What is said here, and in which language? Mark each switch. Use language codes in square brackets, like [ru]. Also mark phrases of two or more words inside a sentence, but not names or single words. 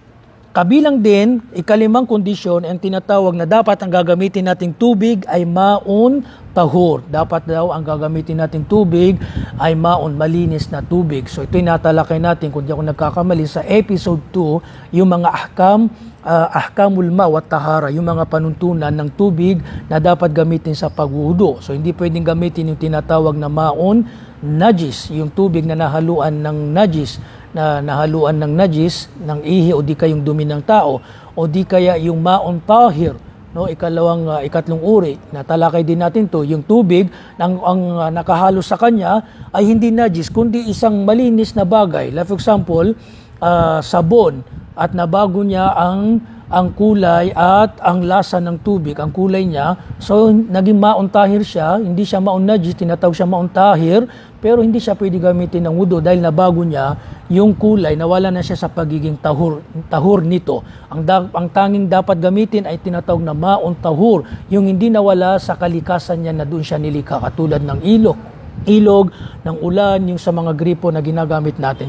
[tl] Kabilang din, ikalimang kondisyon, ang tinatawag na dapat ang gagamitin nating tubig ay [ar] ماء طهور. [tl] Dapat daw ang gagamitin nating tubig ay maun, malinis na tubig. So ito'y natalakay natin, kung di ako nagkakamali, sa episode 2, yung mga [ar] أحكام الماء و طهارة, [tl] yung mga panuntunan ng tubig na dapat gamitin sa pagwudu. So hindi pwedeng gamitin yung tinatawag na [ar] ماء نجس, [tl] yung tubig na nahaluan ng najis, ng ihi o di kayong dumi ng tao o di kaya yung [ar] ماء طاهر, [tl] no? Ikatlong uri na talakay din natin to, yung tubig ang nakahalo sa kanya ay hindi najis kundi isang malinis na bagay, [en] like for example [tl] sabon, at nabago niya ang kulay at ang lasa ng tubig, ang kulay niya. So, naging [ar] ماء طاهر [tl] siya, hindi siya [ar] ماء نجس, [tl] tinatawag siya [ar] ماء طاهر, [tl] pero hindi siya pwede gamitin ng wudu dahil nabago niya yung kulay, nawala na siya sa pagiging tahur nito. Ang tanging dapat gamitin ay tinatawag na [ar] ماء طهور, [tl] yung hindi nawala sa kalikasan niya na doon siya nilikha, katulad ng ilog, ng ulan, yung sa mga gripo na ginagamit natin.